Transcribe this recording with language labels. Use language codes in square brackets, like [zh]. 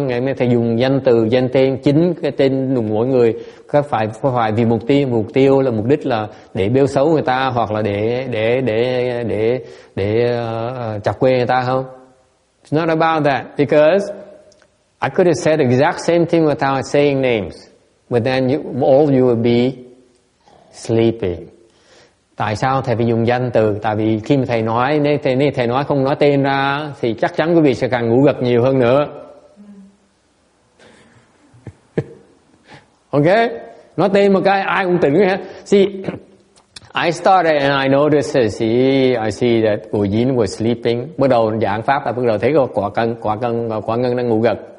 [vi] Ngày hôm nay thầy dùng danh từ, danh tên, chính cái tên của mỗi người có phải vì mục tiêu là mục đích là để bêu xấu người ta, hoặc là để chọc quê người ta không? [en] It's not about that, because I could have said the exact same thing without saying names, but then all you would be sleeping. [vi] Tại sao thầy phải dùng danh từ? Tại vì khi mà thầy nói, nếu thầy nói không nói tên ra thì chắc chắn quý vị sẽ càng ngủ gật nhiều hơn nữa. Ok? Nói tên một cái ai cũng tỉnh hết. [en] See, I started and I noticed, I see that Ngô Dính was sleeping. [vi] Bắt đầu giảng pháp là bắt đầu thấy quả ngân đang ngủ gật.